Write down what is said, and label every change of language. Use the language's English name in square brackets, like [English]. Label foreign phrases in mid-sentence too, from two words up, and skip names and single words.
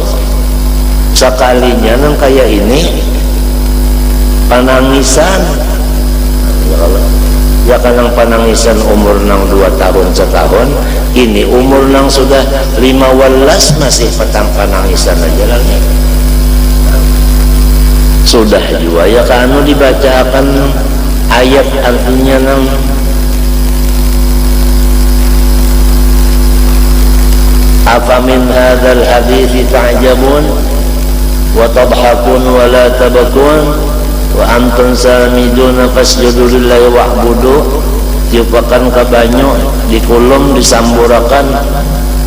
[Banjar] Sekalinya nang kayak ini panangisan, ya kan nang panangisan umur nang 2 tahun setahun, ini umur nang sudah 15 masih petang panangisan aja lagi. Sudah juga ya kan dibacakan ayat artinya nang [Arabic] أفمن هذا الحديث تعجبون وتضحكون ولا تبكون وأنتم سامدون فاسجدوا لله واعبدوا. [Banjar] Tiupakan ke banyu di kulum disamburakan